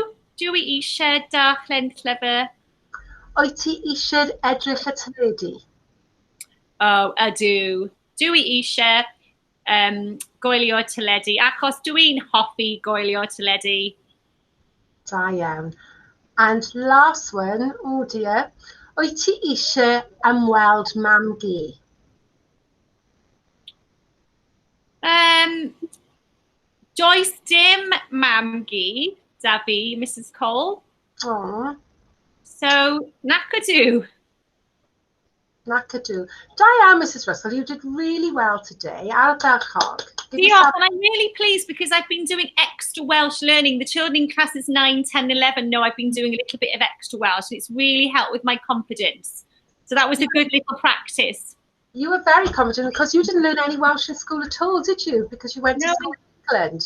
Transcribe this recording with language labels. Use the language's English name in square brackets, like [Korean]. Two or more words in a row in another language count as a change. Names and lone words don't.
[Welsh] Dwi eisiau darllen llyfr. Wyt ti eisiau edrych y teledu? Oh, ydw. Dwi eisiau goelio teledu achos dwi'n hoffi goelio teledu. Da iawn. [English] And last one, oh dear. [Welsh] Wyt ti eisiau ymweld mam gi? Does dim mam gi da fi, Mrs. Cole. Oh. So, nac ydw. Nac ydw. Da iawn, Mrs. Russell. [English] You did really well today. [Welsh] Ardderchog. Diolch, [English] and I'm really pleased because I've been doing extra Welsh learning. The children in classes 9, 10, 11 know I've been doing a little bit of extra Welsh, and it's really helped with my confidence. So that was a good little practice. You were very confident because you didn't learn any Welsh in school at all, did you? Because you went to school in England.